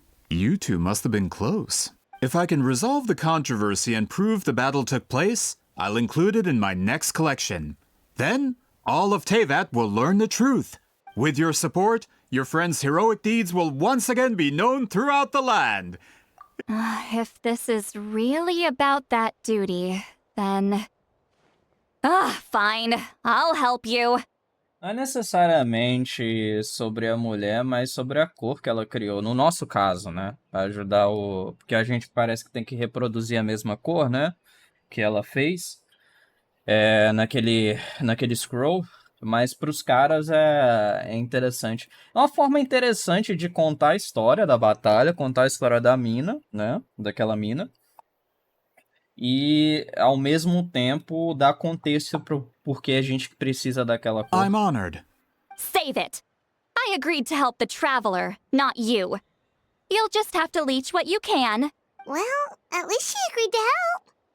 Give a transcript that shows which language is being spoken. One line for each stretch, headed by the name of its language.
English: You two must have been close. If I can resolve the controversy and prove the battle took place, I'll include it in my next collection. Then, all of Teyvat will learn the truth. With your support, your friend's heroic deeds will once again be known throughout the land. If this is really about that duty, then... fine. I'll help you.
Portuguese: Não é necessariamente sobre a mulher, mas sobre a cor que ela criou. No nosso caso, né? Pra ajudar o... Porque a gente parece que tem que reproduzir a mesma cor, né? Que ela fez. Naquele scroll. Mas para os caras é interessante. É uma forma interessante de contar a história da batalha, contar a história da mina, né? Daquela mina. E, ao mesmo tempo, dar contexto pro porquê a gente precisa daquela cor.
English: I'm honored. Save it. I agreed to help the Traveler, not you. You'll just have to leech what you can. Well, at least she agreed to help.